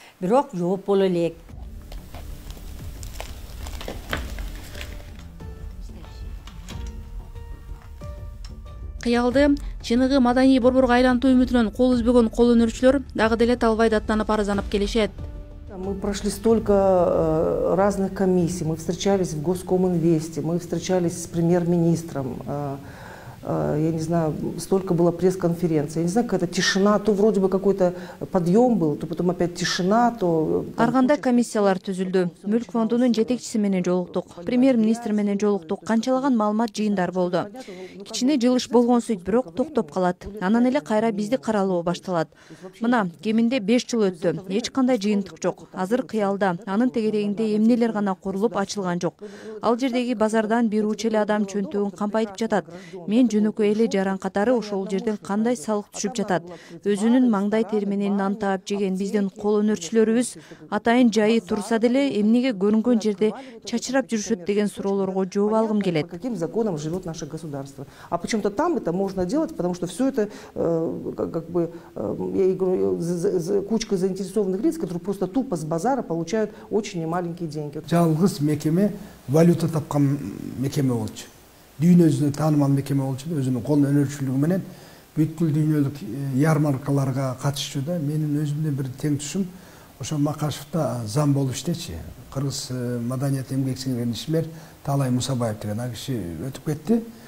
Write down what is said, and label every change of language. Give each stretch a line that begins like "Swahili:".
Kyrgyz: Бирок жооп боло элек. Кыялды чыныгы маданий борборго айлантуу үмүтүнөн кол үзбөгөн кол өнөрчүлөр дагы деле талбай даттанып арызданып келишет.
Russian: Мы прошли столько разных комиссий, мы встречались в Госкоминвесте, мы встречались с премьер-министром, я не знаю, столько было пресс-конференций, я не знаю, какая-то тишина, то вроде бы какой-то подъем был, то потом опять тишина, то...
Kyrgyz: Ар кандай комиссиялар түзүлдү. Мүлк фондунун жетекчиси менен жолуктук, премьер-министр менен жолуктук, канчалаган маалымат жыйындар болду. Кичине жылыш болгон сөйт, бирок токтоп калат. Анан эле кайра бизди каралоо башталат. Мына, кеминде 5 жыл өттү. Эч кандай жыйынтык жок. Азыр кыялда, анын тегерегинде эмнелер гана курулуп ачылган жок. Ал жердеги базардан бир уч эле адам чөнтөгүн кампайтып жатат. Мен жөнөкөй эле жаран катары ошол жерден кандай салык түшүп жатат. Өзүнүн маңдай тери менен нан таап жеген биздин кол өнөрчүлөрүбүз атайын жайы турса деле эмнеге көрүнгөн жерде чачырап жүрүшөт деген суроолорго жооп алгым келет.
Russian: Каким законом живет наше государство? А почему-то там это можно делать, потому что все это как бы я говорю, кучка заинтересованных лиц, которые просто тупо с базара получают очень немаленькие деньги.
Kyrgyz: Жалгыз мекеме валюта тапкан мекеме болчу. Дүйнө жүзүнө таанымал мекеме болчу, өзүнүн кол өнөрчүлүгү менен бүткүл дүйнөлүк ярмаркаларга катышчу да. Менин өзүмдүн бир тең түшүм ошо Макашевда зам болуп иштечи. Кыргыз маданият эмгек сиңирген ишмер Талай Мусабаев деген ал киши өтүп кетти.